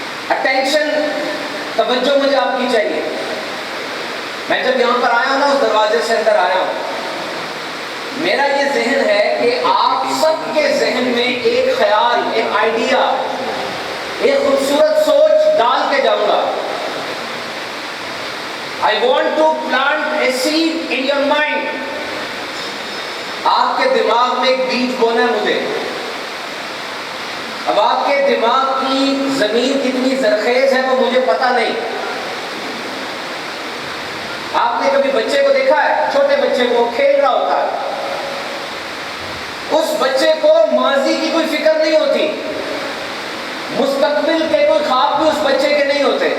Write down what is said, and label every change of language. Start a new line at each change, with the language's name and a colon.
Urdu: Attention, توجہ مجھے آپ کی چاہیے. میں جب یہاں پر آیا ہوں نا، اس دروازے سے اندر آیا ہوں، میرا یہ ذہن ہے کہ آپ سب کے ذہن میں ایک خیال، ایک آئیڈیا، ایک خوبصورت سوچ ڈال کے جاؤں گا.
English: I want to plant a seed in your mind.
Urdu: آپ کے دماغ میں ایک بیج بونا ہے مجھے. اب آپ کے دماغ کی زمین کتنی زرخیز ہے وہ مجھے پتا نہیں. آپ نے کبھی بچے کو دیکھا ہے؟ چھوٹے بچے کو کھیل رہا ہوتا ہے، اس بچے کو ماضی کی کوئی فکر نہیں ہوتی، مستقبل کے کوئی خواب بھی اس بچے کے نہیں ہوتے.